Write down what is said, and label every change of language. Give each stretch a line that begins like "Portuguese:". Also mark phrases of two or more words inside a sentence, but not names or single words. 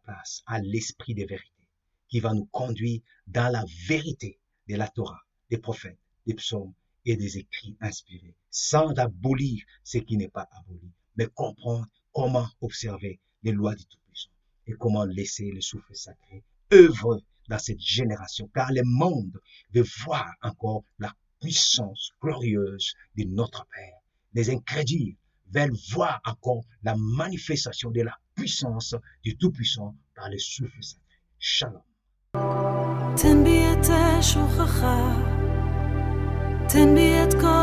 French: place à l'esprit de vérité qui va nous conduire dans la vérité de la Torah, des prophètes, des psaumes et des écrits inspirés, sans abolir ce qui n'est pas aboli, mais comprendre comment observer les lois du Tout-Puissant et comment laisser le souffle sacré œuvrer dans cette génération, car le monde veut voir encore la puissance glorieuse de notre Père. Les incrédules veulent voir encore la manifestation de la puissance du Tout-Puissant par le souffle sacré. Shalom.
Hebrew: תן בי את שוכחה, תן בי את